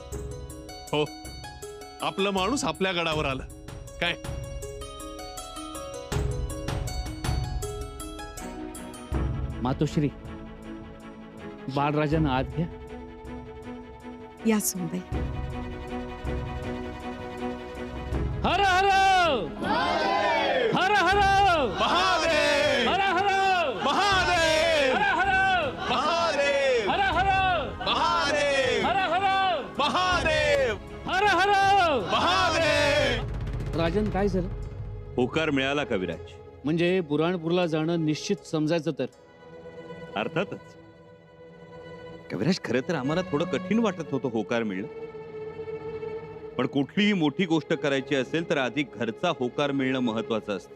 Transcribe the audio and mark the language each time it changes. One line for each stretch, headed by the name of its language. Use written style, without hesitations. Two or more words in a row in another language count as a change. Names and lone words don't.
Marathi: हो, आपला माणूस आपल्या गडावर आला. काय मातोश्री, बाळराजांना आत घ्या. या सुनबाई. हर हर हर हर महादेव हर हर महादेव हर हर महादेव हर हर महादेव हर हर महादेव हर हर. महादेव. राजन, काय झालं? होकार मिळाला कविराज. म्हणजे बुराणपूरला जाणं निश्चित समजायचं तर. अर्थातच कविराज, खरं तर आम्हाला थोडं कठीण वाटत होतं होकार मिळणं. पण कुठलीही मोठी गोष्ट करायची असेल तर आधी घरचा होकार मिळणं महत्वाचं असतं.